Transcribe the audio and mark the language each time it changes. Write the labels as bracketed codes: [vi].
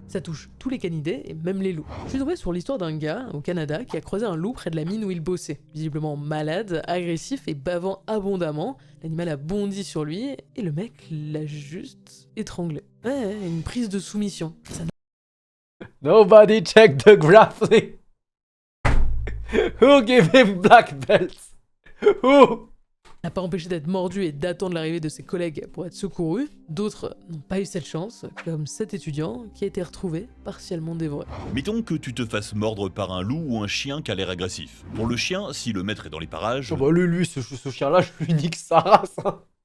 [fr] Ça touche tous les canidés et même les loups. Je suis tombé sur l'histoire d'un gars au Canada qui a croisé un loup près de la mine où il bossait. Visiblement malade, agressif et bavant abondamment. L'animal a bondi sur lui et le mec l'a juste étranglé. Ouais, une prise de soumission. Ça [en] Nobody check the grappling. Who gave him black belts? Who? [fr] n'a pas empêché d'être mordu et d'attendre l'arrivée de ses collègues pour être secouru. D'autres n'ont pas eu cette chance, comme cet étudiant qui a été retrouvé partiellement dévoré. Mettons que tu te fasses mordre par un loup ou un chien qui a l'air agressif. Pour le chien, si le maître est dans les parages, Oh bah lui, ce chien-là, je lui nique sa race. Hein.